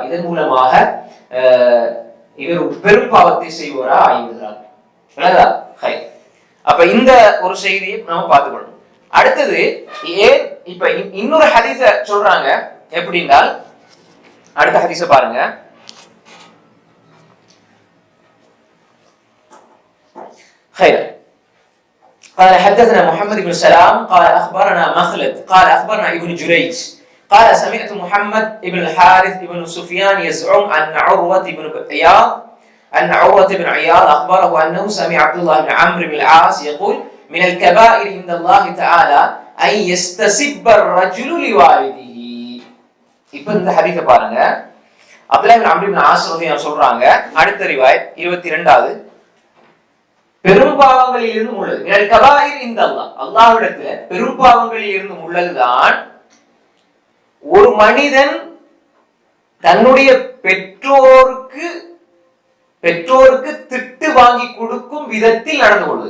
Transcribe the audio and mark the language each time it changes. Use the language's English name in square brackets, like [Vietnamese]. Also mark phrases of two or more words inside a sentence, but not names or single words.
[Tamil] இதன் மூலமாக இவர் பெரும் பாவத்தை செய்வாரா ஆகிவிடுகிறார். அப்ப இந்த ஒரு செய்தியை நம்ம பார்த்துக்கணும். அடுத்தது ஏன் இப்ப இன்னொரு ஹதீஸ சொல்றாங்க எப்படின்னா, அடுத்த ஹதீஸ பாருங்க. [Arabic] خير قال حدثنا محمد بن سلام قال اخبرنا مخلد قال اخبرنا ابن جريج قال سمعت محمد بن الحارث بن سفيان يزعم ان عروة بن عياض اخبره انه سمع عبد الله بن عمرو بن العاص يقول من الكبائر عند الله تعالى ان يستسب الرجل لوالده. [Tamil] இப்ப இந்த ஹதீஸை பாருங்க. அப்துல்லாஹ் இப்னு அம்ர் இப்னு ஆஸ் ரலியல்லாஹு சொல்றாங்க, அடுத்த ரிவாயத் 22வது, பெரும் பாவங்களில் இருந்து உள்ளது [Arabic] من الكبائر [Tamil] இந்த அல்லாஹ்விடத்துல பெரும் பாவங்களில் இருந்து உள்ளதுதான் ஒரு மனிதன் தன்னுடைய பெற்றோருக்கு திட்டு வாங்கி கொடுக்கும் விதத்தில் நடந்து கொள்வது.